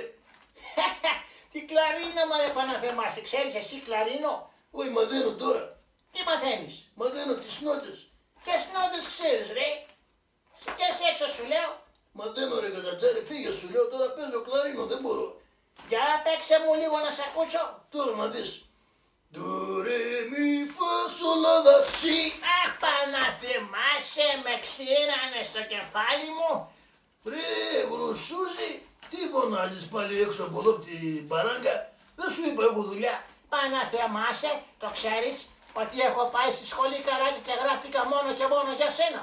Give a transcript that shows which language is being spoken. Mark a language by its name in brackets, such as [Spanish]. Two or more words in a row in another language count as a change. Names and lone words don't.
[Greek] Τι κλαρίνο μωρέ Παναθεμάσαι, ξέρεις εσύ κλαρίνο? Όχι, μαθαίνω τώρα. Τι μαθαίνεις? Μαθαίνω τις νότες. Ποιες νότες ξέρεις ρε? Βγες έξω σου λέω. Μαθαίνω ρε Κατατζάρη, φύγε σου λέω, τώρα παίζω κλαρίνο, δεν μπορώ. Για παίξε μου λίγο να σε ακούσω. Τώρα να δεις. Do re mi fa sol la da si. Αχ Παναθεμάσαι, με ξύρανε στο κεφάλι μου. Ρε γρουσούζι, τι πονάζεις πάλι έξω από εδώ από την παράγκα? Δεν σου είπα έχω δουλειά. Παναθεμάσαι, το ξέρεις ότι έχω πάει στη σχολή καράτη και γράφτηκα μόνο και μόνο για σένα.